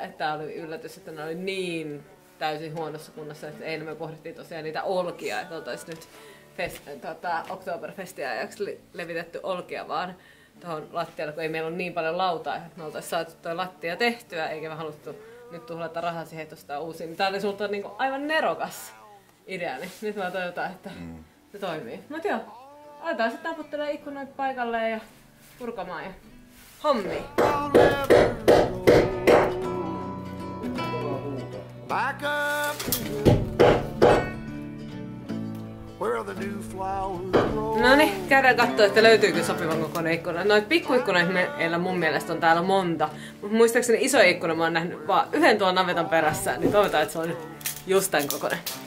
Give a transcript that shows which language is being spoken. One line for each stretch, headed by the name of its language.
Finnish: Että tää oli yllätys, että ne oli niin täysin huonossa kunnossa, että eilen me pohdittiin tosiaan niitä olkia, että oltais nyt Oktoberfestia ajaksi levitetty olkia vaan tuohon lattialle, kun ei meillä ole niin paljon lautaa, että me oltais saatu tuo lattia tehtyä, eikä me haluttu nyt tuhlata rahaa siihen, että ostaa uusia. Tää oli sulta niinku aivan nerokas idea, niin nyt mä toivotaan, että se toimii. Mut joo, aletaan sitten taputtelemaan ikkunoita paikalleen ja purkamaan ja hommiin.
English: Back up where the new flowers grow.
Finnish: No niin, käydään katsoa, että löytyykö sopivan kokoinen ikkuna. Noita pikkuikkunoita meillä mun mielestä on täällä monta. Mutta muistaakseni iso ikkuna mä oon nähnyt vaan yhden tuon navetan perässä, niin toivotaan, että se on Just tän kokoinen.